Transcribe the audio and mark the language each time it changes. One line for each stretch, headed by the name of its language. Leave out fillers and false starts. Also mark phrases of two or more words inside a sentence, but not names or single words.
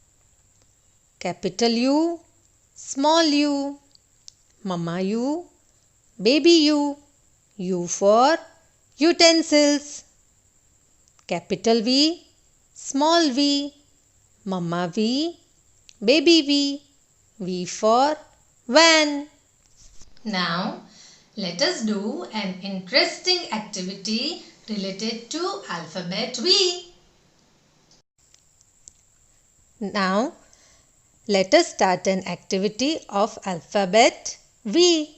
English: Capital U, small u, Mama U, baby U for utensils. Capital V, small v, Mama V, baby V for van. Now, let us do an interesting activity related to alphabet V. Now, let us start an activity of alphabet V.